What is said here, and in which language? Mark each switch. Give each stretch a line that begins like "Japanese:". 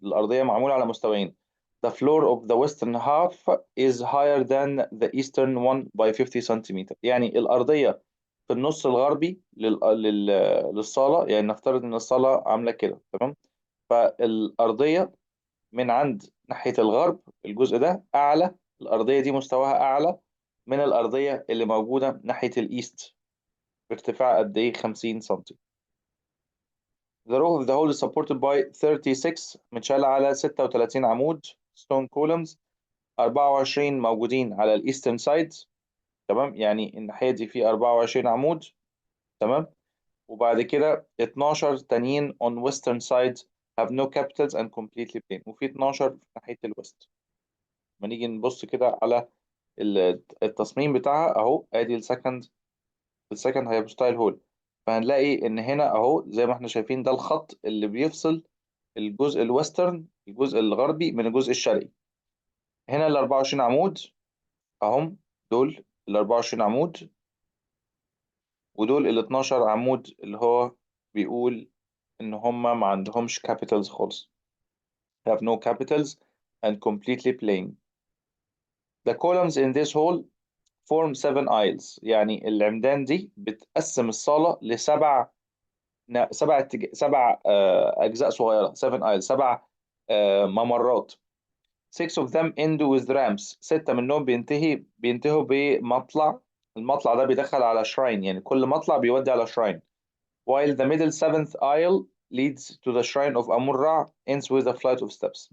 Arabic: الأرضية معمولة على مستويين.
English: The floor of the western half is higher than the eastern one by 50
Arabic: سنتيمتر، يعني الأرضية في النص الغربي للصالة، يعني نفترض إن الصالة عاملة كده. تمام، فالأرضية من عند ناحية الغرب الجزء ده أعلى، الأرضية دي مستواها أعلى من الأرضية اللي موجودة ناحية الإيست بارتفاع قد إيه؟ 50 سنتي.
English: The roof of the hall is supported by 36،
Arabic: متشال على 36 عمود
English: stone columns، 24 موجودين على الإيسترن سايد.
Arabic: تمام، يعني الناحية دي في 24 عمود. تمام، وبعد كده 12 تانيين
English: on western side have no capitals and completely plain،
Arabic: وفي 12 في ناحية الويست. لما نيجي نبص كده على التصميم بتاعها اهو، ادي السكند هايبوستايل هول. فهنلاقي ان هنا اهو زي ما احنا شايفين، ده الخط اللي بيفصل الجزء الويسترن، الجزء الغربي، من الجزء الشرقي. هنا ال 24 عمود اهم، دول ال 24 عمود، ودول ال 12 عمود اللي هو بيقول ان هم ما عندهمش capitals خالص.
English: have no capitals and completely plain. The columns in this hall form 7 aisles،
Arabic: يعني العمدان دي بتقسم الصالة لسبع سبع أجزاء صغيرة.
English: 7 aisles،
Arabic: سبع ممرات.
English: 6 of them end with ramps، 6
Arabic: منهم بينتهوا بمطلع. المطلع ده بيدخل على shrine، يعني كل مطلع بيودي على shrine.
English: while the middle 7th aisle leads to the shrine of Amun Ra ends with a flight of steps.